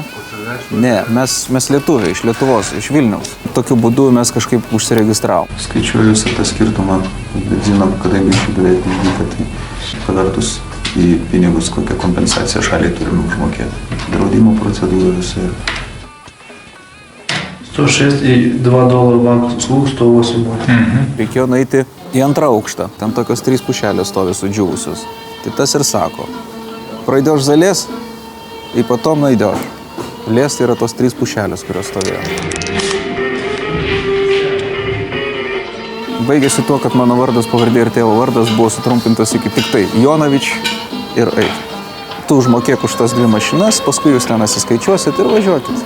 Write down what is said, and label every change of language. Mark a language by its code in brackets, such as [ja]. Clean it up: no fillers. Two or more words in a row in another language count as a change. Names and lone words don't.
[lt] Ne, mes lietuviai, iš Lietuvos, iš Vilniaus. Tokiu būdu mes kažkaip užsiregistravom. Skaičiuoju visą tą skirtumą, bet žinom, kadangi beveik nevyka, tai pavertus į pinigus, kokią kompensaciją šaliai turime užmokėti. Draudimo procedūra visai. [ru] 106 и $2 банк услуг, 108 будет. [lt] Reikėjo nueiti į antrą aukštą. Ten tokios 3 pušelės stovi sudžiūvusios. Tai tas ir sako. [ru] Пройдешь за лес, и потом найдешь. [lt] Лес tai yra tos 3 pušelės, kurios stovėjo. Baigėsi tuo, kad mano vardas, pavardė ir tėvo vardas buvo sutrumpintas iki tik tai Jonavič ir eik. Tu užmokėk už tas 2 mašinas, paskui jūs ten atsiskaičiuosit ir važiuokit.